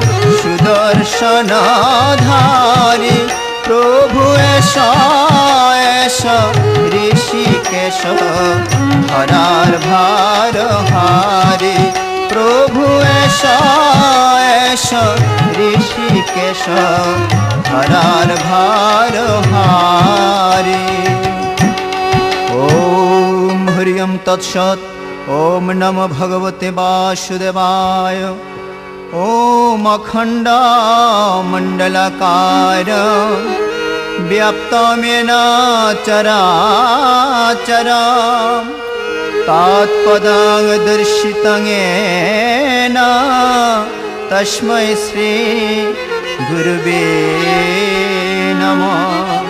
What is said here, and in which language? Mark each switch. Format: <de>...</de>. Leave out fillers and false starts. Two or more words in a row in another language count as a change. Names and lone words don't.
<bn>সুদর্শনধারী প্রভু এসা এসা ঋষিকেশ ধরার ভার হারি প্রভু এসা এসা ঋষিকেশ ধরার ভার হারি।</bn> <sa>ওম हरि ओम तत्सत्। ओम नमो भगवते वासुदेवाय। ओम अखंड मंडलाकार व्याप्तमेन चराचरम् तत्पदं दर्शितं येन तस्मै श्री गुरुवे नमः।</sa>